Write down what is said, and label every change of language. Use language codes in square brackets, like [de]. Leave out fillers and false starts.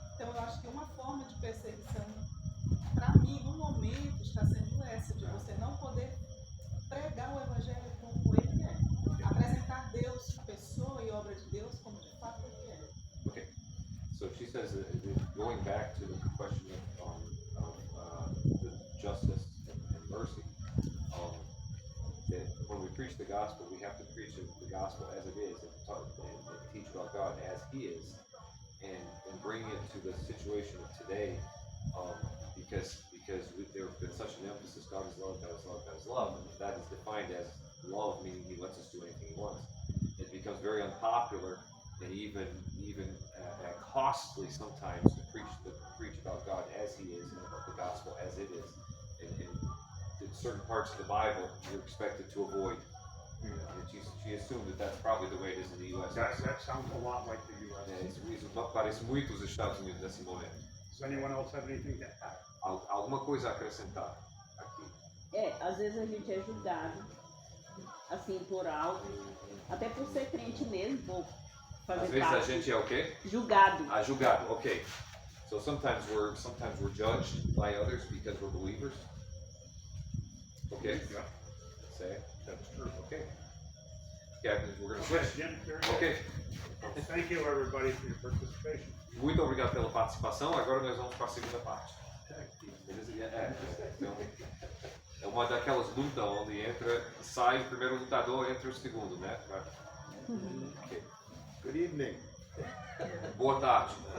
[pt] Então eu acho que uma forma de perseguição, para mim, no momento, está sendo essa, de você não poder pregar o Evangelho como ele é. Apresentar Deus, pessoa e obra de Deus, como de fato ele é. [en] Okay. So she says that going back to the question of the justice and mercy, that when we preach the gospel, we have to preach the gospel as it is and teach about God as He is, and bring it to the situation of today, because there has been such an emphasis, God is love, God is love, God is love, and that is defined as love, meaning He lets us do anything He wants. It becomes very unpopular and even costly sometimes to preach about God as He is and about the gospel as it is. And in certain parts of the Bible, you're expected to avoid. And she assumed that that's probably the way it is in the U.S. That sounds a lot like the U.S. [pt] Isso parece muito os Estados Unidos nesse momento. [en] Does anyone else have anything to add? [pt] Alguma coisa a acrescentar aqui? Às vezes a gente é julgado, assim, por algo, até por ser crente mesmo, por fazer Às vezes parte. a gente é o quê? Julgado. Julgado, okay. [en] So sometimes we're judged by others because we're believers. Okay. Yeah, Say. that's true. Okay. Captain, we're going to Okay, switch. Jim, very good. Okay. Thank you, everybody, for your participation. [pt] Muito obrigado pela participação. Agora nós vamos para a segunda parte. Beleza? Então, é uma daquelas lutas onde sai o primeiro lutador, entra o segundo, né? [en] Okay. Good evening. [pt] Boa tarde.